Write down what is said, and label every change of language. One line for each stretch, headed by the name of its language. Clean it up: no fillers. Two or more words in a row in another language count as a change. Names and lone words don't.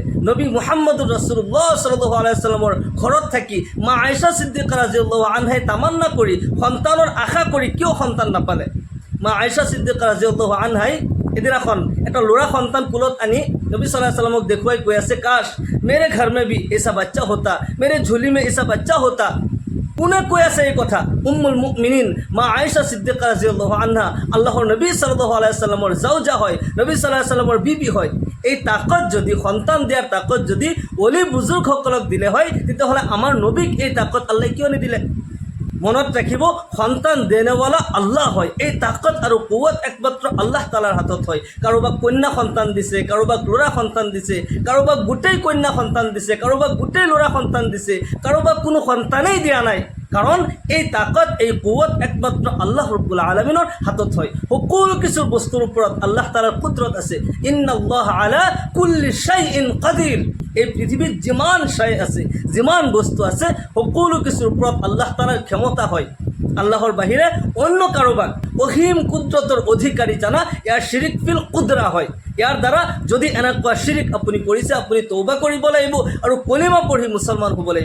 Assamese: নবী
Arabic: محمد رسول الله صلى الله عليه وسلم
Assamese: ঘৰত থাকি মা আয়েশা সিদ্দিকা
Arabic: رضي الله عنها
Assamese: তামান্না কৰি, সন্তানৰ আশা কৰি কিয় সন্তান নাপালে? মা আয়েশা সিদ্দিকা
Arabic: رضي الله عنها
Assamese: এদিনাখন এটা ল'ৰা সন্তান কুলত আনি নবী
Arabic: صلى الله عليه وسلم
Assamese: দেখুৱাই কৈ আছে,
Hindi: काश मेरे घर में भी ऐसा बच्चा होता, मेरे झोली में ऐसा बच्चा होता,
Assamese: मेरे झोली में ऐसा बच्चा होता। কোনে কৈ আছে এই কথা?
Arabic: أم المؤمنين
Assamese: মা আয়েশা সিদ্দিকা
Arabic: رضي الله عنها,
Assamese: আল্লাহৰ নবী
Arabic: صلى الله عليه وسلم
Assamese: জাওজা হয়, নবী
Arabic: صلى الله عليه وسلم
Assamese: বিবি হয়। এই তাকত যদি, সন্তান দিয়াৰ তাকত যদি অলি বুজুৰ্গসকলক দিলে হয়, তেতিয়াহ'লে আমাৰ নবীক এই তাকত আল্লাহ কিয় নিদিলে? মনত ৰাখিব, সন্তান দেনেৱালা আল্লাহ হয়। এই তাকত আৰু কুৱত একমাত্ৰ আল্লাহ তাআলাৰ হাতত হয়। কাৰোবাক কন্যা সন্তান দিছে, কাৰোবাক ল'ৰা সন্তান দিছে, কাৰোবাক গোটেই কন্যা সন্তান দিছে, কাৰোবাক গোটেই ল'ৰা সন্তান দিছে, কাৰোবাক কোনো সন্তানেই দিয়া নাই। কাৰণ এই তাকত, এই কুৱত একমাত্ৰ আল্লাহ
Arabic: رب العالمين
Assamese: হাতত হয়। সকলো কিছু বস্তুৰ ওপৰত আল্লাহ তাআলাৰ কুদৰত আছে।
Arabic: إن الله على كل شيء قدير.
Assamese: এই পৃথিৱীত যিমান শাই আছে, যিমান বস্তু আছে, সকলো কিছুৰ ওপৰত আল্লাহ তাআলাৰ ক্ষমতা হয়। আল্লাহৰ বাহিৰে অন্য কাৰোবাক অসীম কুদৰতৰ অধিকাৰী জানা, ইয়াৰ
Arabic: شرك في القدرة
Assamese: হয়। ইয়াৰ দ্বাৰা যদি এনেকুৱা শিৰিক আপুনি কৰিছে, আপুনি তৌবা কৰিব লাগিব আৰু কলিমা পঢ়ি মুছলমান হ'ব লাগিব।